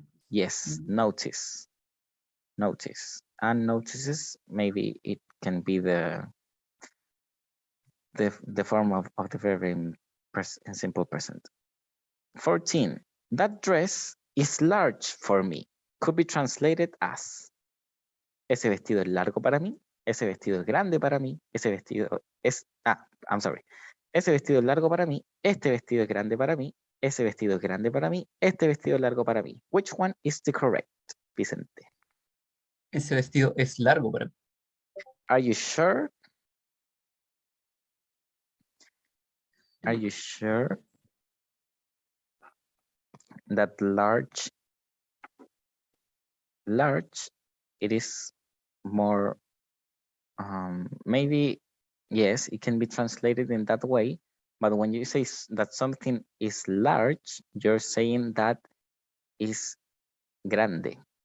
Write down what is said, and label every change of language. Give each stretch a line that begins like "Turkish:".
English: Yes, notice. Notice. And notices, maybe it can be the form of the verb in simple present. 14. That dress is large for me. Could be translated as:
Spanish: ese vestido es largo para mí, ese vestido es grande para mí, ese vestido es,
English: I'm sorry.
Spanish: Ese vestido es largo para mí, este vestido es grande para mí, ese vestido es grande para mí, este vestido es largo para mí.
English: Which one is the correct, Vicente?
Spanish: Ese vestido es largo para mí.
English: Are you sure? Are you sure that large, it is more, maybe, yes, it can be translated in that way, but when you say that something is large, you're saying that is grande.